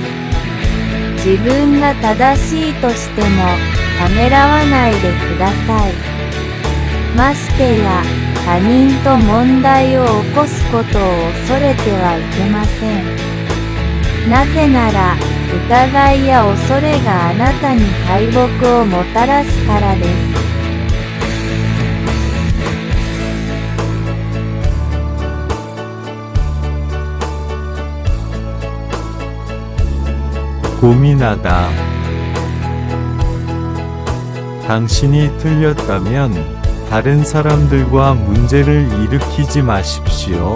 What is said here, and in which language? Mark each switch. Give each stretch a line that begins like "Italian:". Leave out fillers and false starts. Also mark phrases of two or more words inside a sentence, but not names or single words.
Japanese: 自分が正しいとしてもためらわないでください。ましてや他人と問題を起こすことを恐れてはいけません。なぜなら、疑いや恐れがあなたに敗北をもたらすからです。
Korean: 고민하다. 당신이 틀렸다면 다른 사람들과 문제를 일으키지 마십시오.